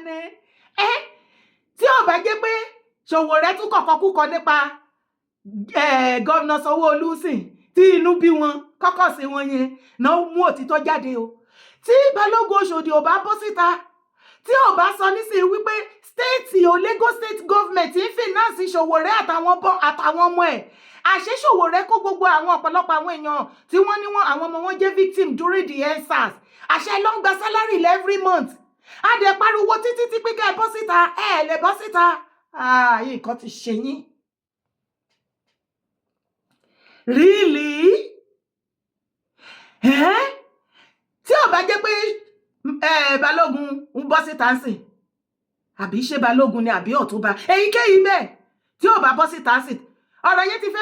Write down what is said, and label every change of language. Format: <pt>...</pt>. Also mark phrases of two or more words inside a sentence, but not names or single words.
<yo>ni tí ò bá jẹ́ pé Sowore tún kọ̀kọ́ kúkọ nípa gọ́vnà Sanwó-Olú sìn tí inú bí wọn kọ́kọ́ sí wọn yẹn náà mú òtítọ́ jáde o tí Balógun Òṣòdì ò bá bọ́ síta tí ò bá sọ nísìnyí wípé stéètì o Lagos state government ń fìnánsì Sowore àtàwọn ọmọ ẹ̀ àṣé Sowore kó gbogbo àwọn ọ̀pọ̀lọpọ̀ àwọn èèyàn tí wọ́n ní àwọn ọmọ wọn jẹ́</yo> <en>victim during the EndSARS</en> <yo>àṣẹ ló ń gba</yo> <en>salary every month</en> <yo>a dẹ̀ pariwo títí tí pé kẹ́ ẹ bọ́ síta lè bọ́ síta nǹkan ti ṣe yín.</yo> <en>Really?</en> <yo>Tí ò bá jẹ́ pé Balógun ń bọ́ síta ń sìn àbí ṣé Balógun ni àbí Ọ̀túnba èyíkéyìí bẹ́ẹ̀ tí ò bá bọ́ síta ń sìn ọ̀rọ̀ yẹn ti fẹ́</yo>